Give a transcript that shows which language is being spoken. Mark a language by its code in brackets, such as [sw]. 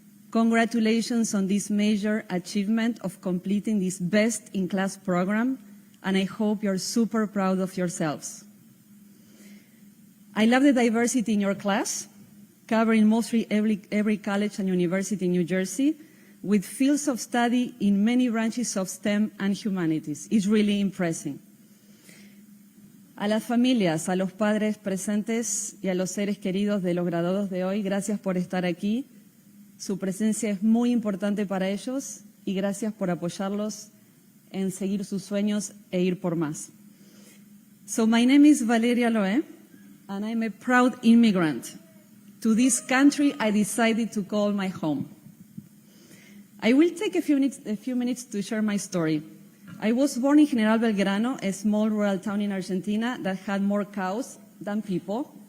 [en] Congratulations on this major achievement of completing this best-in-class program, and I hope you're super proud of yourselves. I love the diversity in your class, covering mostly every college and university in New Jersey, with fields of study in many branches of STEM and humanities. It's really impressive. [es] A las familias, a los padres presentes y a los seres queridos de los graduados de hoy, gracias por estar aquí. Su presencia es muy importante para ellos y gracias por apoyarlos en seguir sus sueños e ir por más. [en] So my name is Valeria Aloe, and I'm a proud immigrant. To this country I decided to call my home. I will take a few minutes to share my story. I was born in General Belgrano, a small rural town in Argentina that had more cows than people.